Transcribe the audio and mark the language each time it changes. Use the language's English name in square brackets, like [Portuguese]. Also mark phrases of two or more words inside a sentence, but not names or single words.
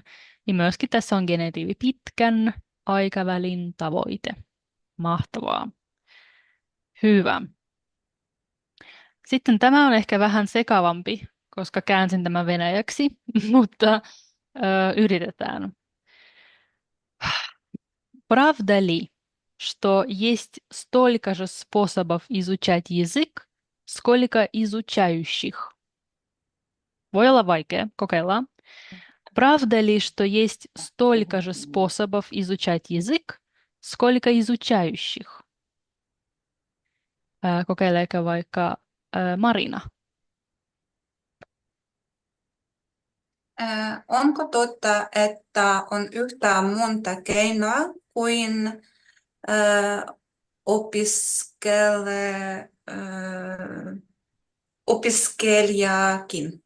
[Finnish] Niin myöskin tässä on genetiivi pitkän aikavälin tavoite. Mahtavaa. Hyvä. Sitten tämä on ehkä vähän sekavampi, koska käänsin tämän venäjäksi, mutta yritetään. [Russian] Правда ли, что есть столько же способов изучать язык, сколько изучающих? [Finnish] Voi olla vaikea, kokeillaan. [Russian] Правда ли, что есть столько же способов изучать язык, сколько изучающих? [Finnish] Kokeileeko vaikka Marina? Onko totta, että on yhtä monta keinoa kuin opiskelijakin?